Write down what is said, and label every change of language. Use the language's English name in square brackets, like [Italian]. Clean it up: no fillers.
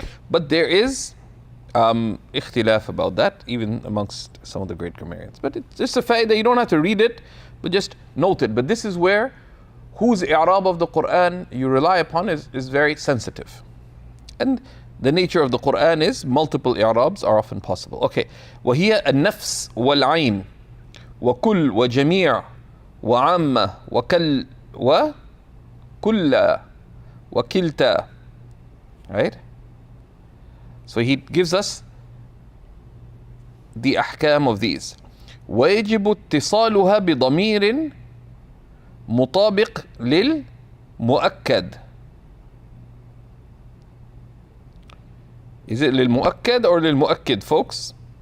[English] But there is ikhtilaf about that, even amongst some of the great grammarians. But it's just a fact that you don't have to read it, but just note it. But this is where whose i'rab of the Quran you rely upon is very sensitive. And the nature of the Quran is multiple i'rabs are often possible. Okay. [Arabic] وهي النفس والعين وكل وجميع وعامة وكل وكل وكلتا. [English] Right? So he gives us the ahkam of these. [Arabic] ويجب اتصالها بضمير مطابق للمؤكد. [English] Is it للمؤكد or للمؤكد, folks?